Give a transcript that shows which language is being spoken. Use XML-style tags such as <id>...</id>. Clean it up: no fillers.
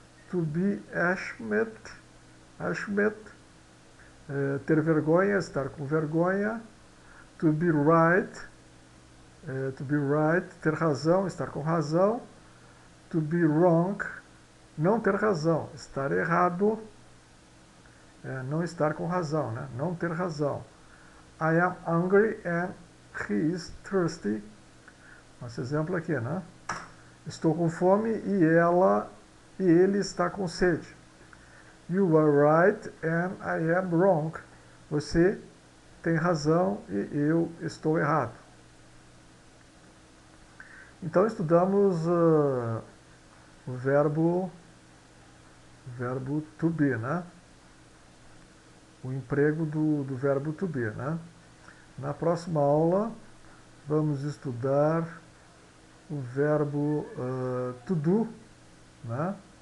<pt>To be ashamed, ter vergonha, estar com vergonha. To be right, ter razão, estar com razão. To be wrong, não ter razão, estar errado, não estar com razão, né? Não ter razão.</pt> <en>I am hungry and he is thirsty.</en> <pt>Nosso exemplo aqui, né? Estou com fome e ele está com sede.</pt> <en>You are right and I am wrong.</en> <pt>Você tem razão e eu estou errado. Então estudamos o verbo to be, né? O emprego do verbo to be, né? Na próxima aula vamos estudar o verbo to do, né?</pt>